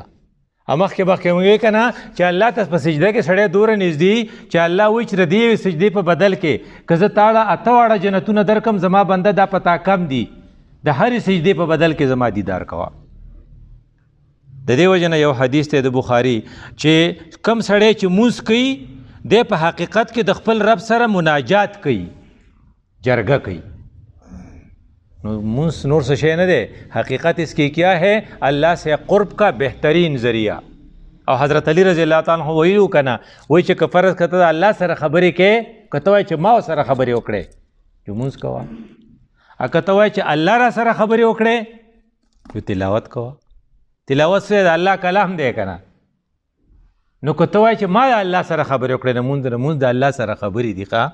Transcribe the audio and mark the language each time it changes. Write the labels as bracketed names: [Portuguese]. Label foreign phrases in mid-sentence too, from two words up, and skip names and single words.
[Pashto] مخکې مونږ وی که نه چې الله ته په سجده کې سړی دوره نږدې چې الله وایي چې د دې سجدې په بدل کې که زه تاړه 8 واړه جنتونه درکم، زما بنده دا پتا کم دي، د هرې سجدې په بدل کې زما دیدار کوه. د دې وجه نه یو حدیث دی د بخاري چې کم سړی چې مونځ کوي دی په حقیقت کې د خپل رب سره مناجات کوي، جرګه کوي. نو مونځ نور څه شی نه دی، [Urdu] حقیقت اس کی کیا ہے؟ اللہ سے قرب کا بہترین ذریعہ. [Pashto] او حضرت علی [Arabic] رضی اللہ تعالیٰ عنہ [Pashto] ویلو که نه وایي چې که فرض که ته د الله سره خبرې کې، که ته وایې چې ما سره خبرې وکړې چې مونځ کوه، او که ته وایې چې الله را سره خبرې وکړې نو تلاوت کوه. تلاوت سره د الله کلام دی که نه. نو که ته وایې چې ما د الله سره خبرې وکړې نو مونځ د الله سره خبرې دي ښه.